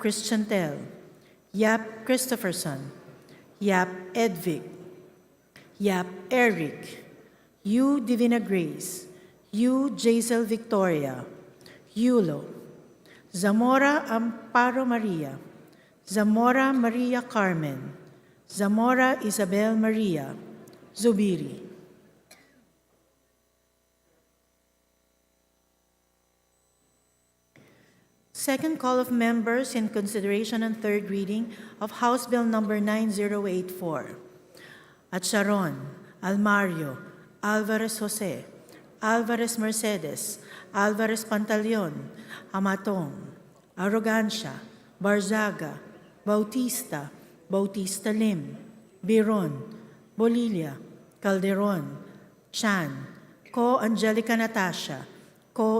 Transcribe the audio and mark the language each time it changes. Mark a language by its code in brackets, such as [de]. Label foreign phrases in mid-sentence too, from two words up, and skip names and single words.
[en] Christiantel, Yap Christopherson, Yap Edvic, Yap Eric, U Divina Grace, U Jaisel Victoria, Yulo, Zamora Amparo Maria, Zamora Maria Carmen, Zamora Isabel Maria, Zubiri. Second call of members in consideration and third reading of House Bill Number 9084. Acharon, Almario, Alvarez Jose, Alvarez Mercedes, Alvarez Pantaleon, Amatong, Arrogancia, Barzaga, Bautista, Bautista Lim, Biron, Bolilla, Calderon, Chan, Co Angelica Natasha, Co